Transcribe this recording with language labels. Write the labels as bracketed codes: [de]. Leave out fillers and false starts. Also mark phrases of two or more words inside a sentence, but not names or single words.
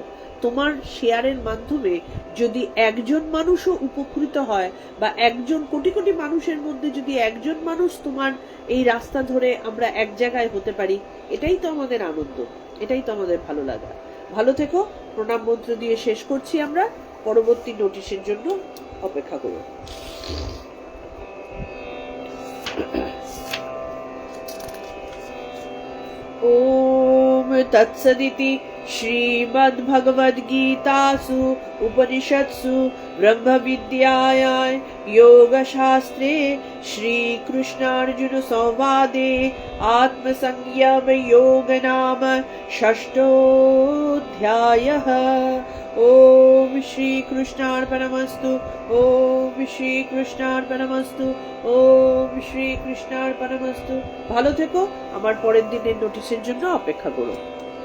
[bn] তোমার শেয়ারের মাধ্যমে যদি একজন মানুষও উপকৃত হয়, বা একজন কোটি কোটি মানুষের মধ্যে যদি একজন মানুষ তোমার এই রাস্তা ধরে আমরা এক জায়গায় হতে পারি, এটাই তো আমাদের আনন্দ, এটাই তো আমাদের ভালো লাগা। ভালো থেকো। প্রণাম মন্ত্র দিয়ে শেষ করছি আমরা। পরবর্তী নোটিশের জন্য অপেক্ষা করো। [sa] ओम तत्सदिति श्रीमद्भगवद्गीतासु उपनिषत्सु ब्रह्मविद्यायां योगशास्त्रे श्रीकृष्णार्जुनसंवादे आत्मसंयमयोग नाम षष्ठोऽध्यायः। ओम श्रीकृष्णार्पणमस्तु। ओम श्रीकृष्णार्पणमस्तु। ওম শ্রী কৃষ্ণার্পণমস্তু। [bn] ভালো থেকো, আমার পরের দিনের নোটিশের জন্য অপেক্ষা করো।